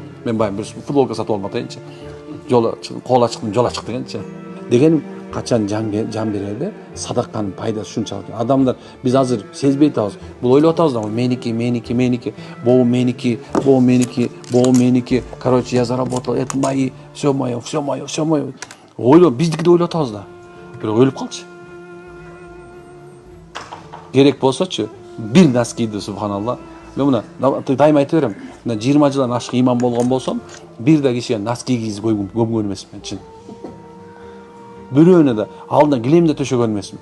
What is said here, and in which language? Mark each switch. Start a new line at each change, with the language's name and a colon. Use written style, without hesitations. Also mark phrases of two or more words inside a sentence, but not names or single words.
Kyrgyz: Мен баягы бир футболка сатып алып атайынчы. Кол ачыктын жол ачык дегенчи. Дегеним качан жан берерде садаканын пайдасы ушунчалык. Адамдар биз азыр сезбей атабыз. Бул ойлоп атабыз да, меники, боо меники.
Russian: Короче, я заработал, это мои, все мое.
Kyrgyz: Ойлоп, биздики деп ойлоп атабыз да. Бирок өлүп калчы. Керек болсочу, бир носкиди субханалла. Мен мына дайыма айта берем. 20 жылдан ашык иман болгон болсом, бир да кишиге носки кийгизип көмгөн эмесмин чын. Бирөөнө да алдынан килемде төшөгөн эмесмин.